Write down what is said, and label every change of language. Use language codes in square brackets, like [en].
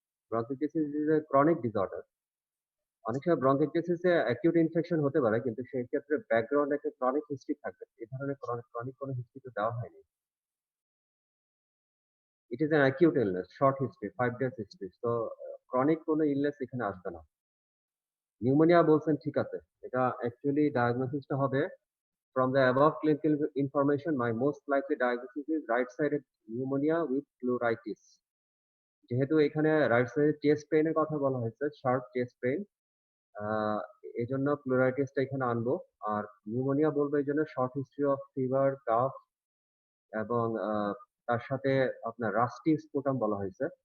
[en] Bronchiectasis is a chronic disorder. [bn] অনেক সময় ব্রঙ্কিয়েক্টাসিসে acute infection হতে পারে, কিন্তু সেই ক্ষেত্রে ব্যাকগ্রাউন্ড একটা ক্রনিক হিস্ট্রি থাকবে। এই ধরনের ক্রনিক কোনো হিস্ট্রি তো দেওয়া হয়নি। [en] It is an acute illness, short history, 5 days history. [bn] তো ক্রনিক কোনো ইলনেস এখানে আসবে না। নিউমোনিয়া বলছেন, ঠিক আছে। এটা অ্যাকচুয়ালি ডায়াগনোসিসটা হবে [en] from the above clinical information, my most likely diagnosis is right-sided pneumonia with pleuritis. [bn] যেহেতু এখানে রাইট সাইডের চেস্ট পেইনের কথা বলা হয়েছে, শার্প চেস্ট পেইন, এই জন্য প্লুরাইটিসটা এখানে আনবো। আর নিউমোনিয়া বলবো এই জন্য short history of fever, calf এবং তার সাথে আপনার রাস্টি স্পুটাম বলা হয়েছে।